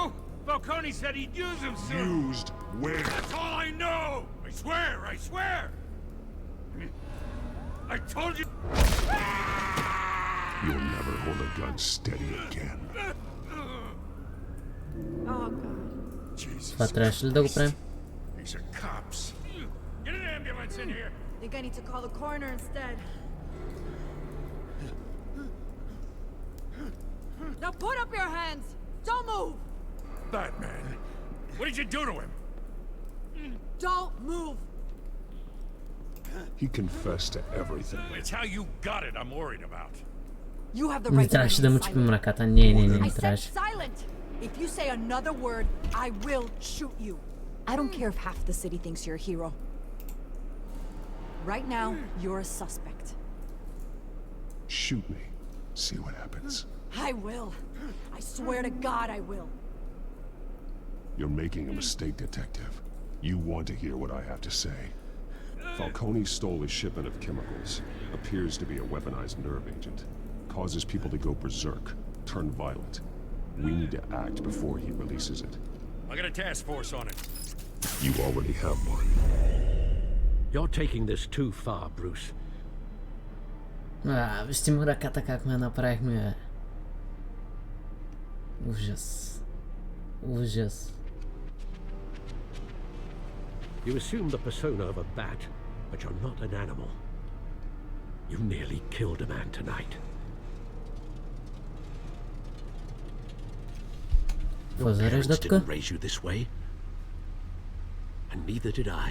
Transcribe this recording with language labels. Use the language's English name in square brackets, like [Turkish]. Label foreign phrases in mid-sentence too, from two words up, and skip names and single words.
[English] Falcone said he'd use them soon! Used where? That's all I know! I swear! I swear! I told you... You'll never hold a gun steady again. Oh, God. Jesus. [Bulgarian] Това трябваше ли да го правим? [English] These are cops. Get an ambulance in here! Think I need to call the coroner instead. Now put up your hands! Don't move! Batman! What did you do to him? Don't move! He confessed to everything. It's how you got it I'm worried about. You have the [Bulgarian] Не [English] right to [Bulgarian] трябваше да му [English] remain [Bulgarian] чупим [English] silent. [Bulgarian] ръката. Не [English] I said [Bulgarian] трябваше. [English] silent! If you say another word, I will shoot you. I don't care if half the city thinks you're a hero. Right now, you're a suspect. Shoot me. See what happens. I will. I swear to God I will. You're making a mistake, Detective. You want to hear what I have to say. Falcone stole a shipment of chemicals. Appears to be a weaponized nerve agent. Causes people to go berserk, turn violent. We need to act before he releases it. I got a task force on it. You already have one. You're taking this too far, Bruce. [Bulgarian] Вижте му ръката как ме направихме, бе. Ужас. Ужас. [English] You assume the persona of a bat, but you're not an animal. You nearly killed a man tonight. Your parents didn't raise you this way, and neither did I.